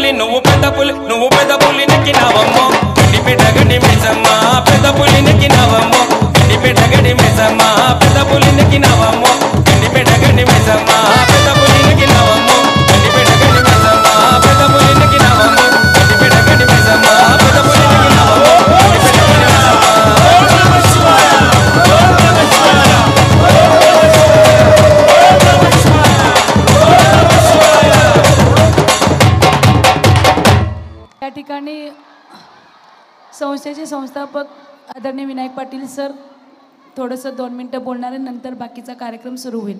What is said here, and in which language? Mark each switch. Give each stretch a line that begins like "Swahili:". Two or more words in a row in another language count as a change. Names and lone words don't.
Telugu: పులి నెక్కినావమ్మో గండిపేట గండి మైసమ్మ పెద్ద పులి నెక్కినావమ్మో గండిపేట గండి మైసమ్మ పెద్ద పులి నెక్కినావమ్మో గండిపేట గండి మైసమ్మ పెద్ద పులి నెక్కినావమ్మో గండిపేట గండి మైసమ్మ పెద్ద పులి నెక్కినావమ్మో గండిపేట గండి మైసమ్మ పెద్ద పులి నెక్కినావమ్మో గండిపేట గండి
Marathi: या ठिकाणी संस्थेचे संस्थापक आदरणीय विनायक पाटील सर थोडंसं 2 मिनिटं बोलणार आहे नंतर बाकीचा कार्यक्रम सुरू होईल.